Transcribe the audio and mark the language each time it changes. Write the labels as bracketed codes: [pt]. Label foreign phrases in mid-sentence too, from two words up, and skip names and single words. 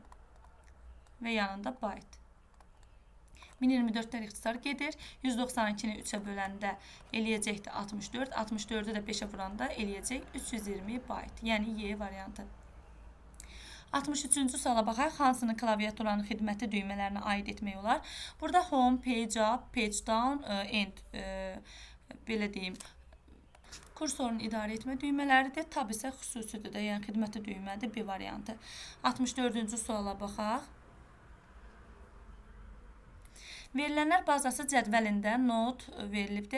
[az] Və yanında bayt. 1024'dən ixtisar gedir. 192'ni 3'ə böləndə eləyəcəkdir 64. 64'ü də 5'ə vuranda eləyəcək 320 byte. Yəni Y variantı. 63-cü suala baxaq. Hansının klaviaturanın xidməti düymələrinə aid etmək olar? Burada [en] home, page up, page down, end [az] belə deyim. Kursorun idarə etmə düymələridir. Tab isə xüsusidir də, yəni xidməti düymədir. B variantı. 64-cü suala baxaq. Verilənlər bazası cədvəlində not verilibdir.